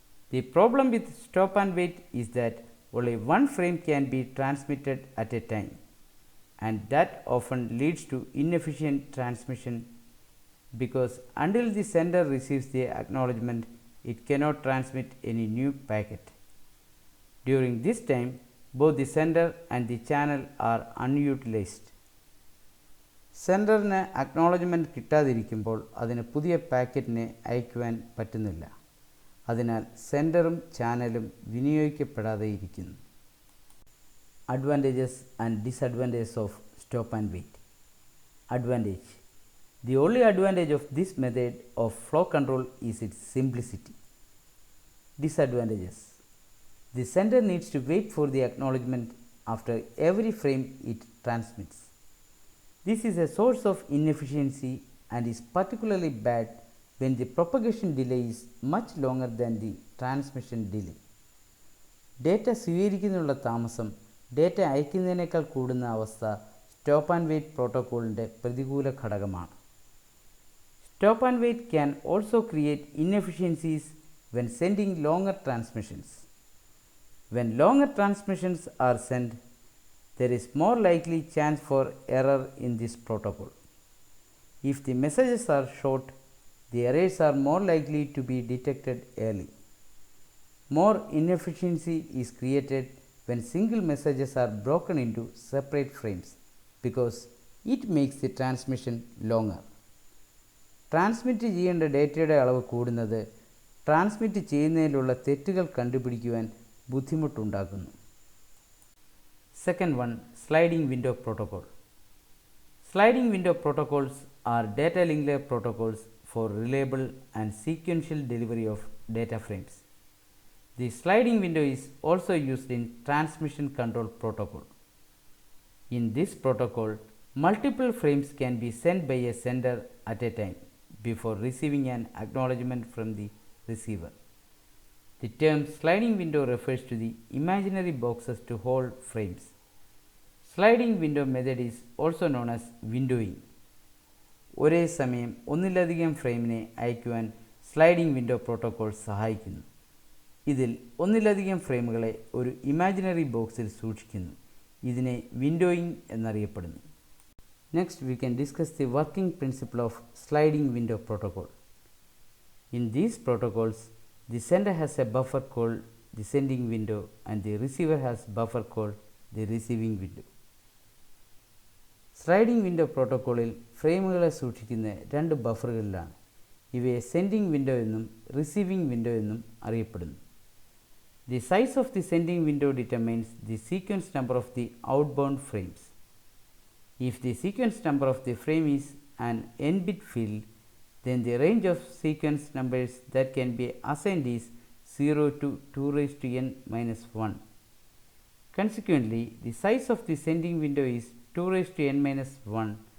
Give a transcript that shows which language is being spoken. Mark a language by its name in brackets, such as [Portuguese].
[English] The problem with stop and wait is that only one frame can be transmitted at a time, and that often leads to inefficient transmission because until the sender receives the acknowledgement, it cannot transmit any new packet. During this time, both the sender and the channel are unutilized. [Malayalam] സെൻഡറിന് acknowledgement കിട്ടാതിരിക്കുമ്പോൾ അതിന് പുതിയ പാക്കറ്റിനെ അയക്കുവാൻ പറ്റുന്നില്ല. അതിനാൽ സെൻഡറും ചാനലും വിനിയോഗിക്കപ്പെടാതെ ഇരിക്കുന്നു. [English] Advantages and disadvantages of stop and wait. Advantage. The only advantage of this method of flow control is its simplicity. Disadvantages. The sender needs to wait for the acknowledgement after every frame it transmits. This is a source of inefficiency and is particularly bad when the propagation delay is much longer than the transmission delay. [Malayalam] Data സ്വീകരിക്കുന്നതിനുള്ള താമസം data അയക്കുന്നതിനേക്കാൾ കൂടുന്ന അവസ്ഥ stop and wait പ്രോട്ടോക്കോളിൻ്റെ പ്രതികൂല ഘടകമാണ്. [English] Stop and wait can also create inefficiencies when sending longer transmissions. When longer transmissions are sent, there is more likely chance for error in this protocol. If the messages are short, the errors are more likely to be detected early. More inefficiency is created when single messages are broken into separate frames because it makes the transmission longer. [Malayalam] Transmit ചെയ്യേണ്ട ഡേറ്റയുടെ അളവ് കൂടുന്നത് transmit ചെയ്യുന്നതിലുള്ള തെറ്റുകൾ കണ്ടുപിടിക്കുവാൻ ബുദ്ധിമുട്ടുണ്ടാക്കുന്നു. [English] Second one, sliding window protocol. Sliding window protocols are data link layer protocols for reliable and sequential delivery of data frames. The sliding window is also used in transmission control protocol. In this protocol, multiple frames can be sent by a sender at a time before receiving an acknowledgement from the receiver. The term sliding window refers to the imaginary boxes to hold frames. Sliding window method is also known as windowing. [Malayalam] ഒരേ സമയം ഒന്നിലധികം ഫ്രെയിമിനെ അയക്കുവാൻ sliding window protocol സഹായിക്കുന്നു. ഇതിൽ ഒന്നിലധികം ഫ്രെയിമുകളെ ഒരു imaginary ബോക്സിൽ സൂക്ഷിക്കുന്നു. ഇതിനെ വിൻഡോയിങ് എന്നറിയപ്പെടുന്നു. [English] Next, we can discuss the working principle of sliding window protocol. In these protocols, the sender has a buffer called the sending window and the receiver has buffer called the receiving window. [Malayalam] Sliding window പ്രോട്ടോക്കോളിൽ ഫ്രെയിമുകളെ സൂക്ഷിക്കുന്ന രണ്ട് ബഫറുകളിലാണ്. ഇവയെ sending window എന്നും receiving window എന്നും അറിയപ്പെടുന്നു. [English] The size of the sending window determines the sequence number of the outbound frames. If the sequence number of the frame is an n-bit field, then the range of sequence numbers that can be assigned is 0 to 2 raised to n minus 1. Consequently, the size of the sending window is 2 raised to n minus 1.